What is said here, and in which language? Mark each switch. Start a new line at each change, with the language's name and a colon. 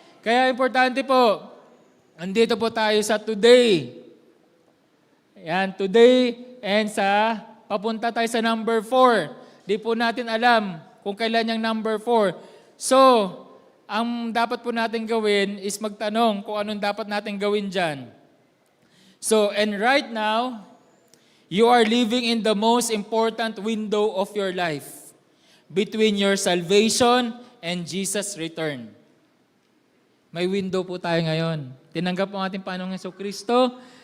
Filipino: Kaya importante po, andito po tayo sa today. Ayan, today and sa, papunta tayo sa number 4. Di po natin alam kung kailan yung number 4. So, ang dapat po natin gawin is magtanong kung anong dapat natin gawin dyan.
English: So, and right now, you are living in the most important window of your life between your salvation and Jesus' return.
Filipino: May window po tayo ngayon. Tinanggap ang ating Panginoong Hesukristo.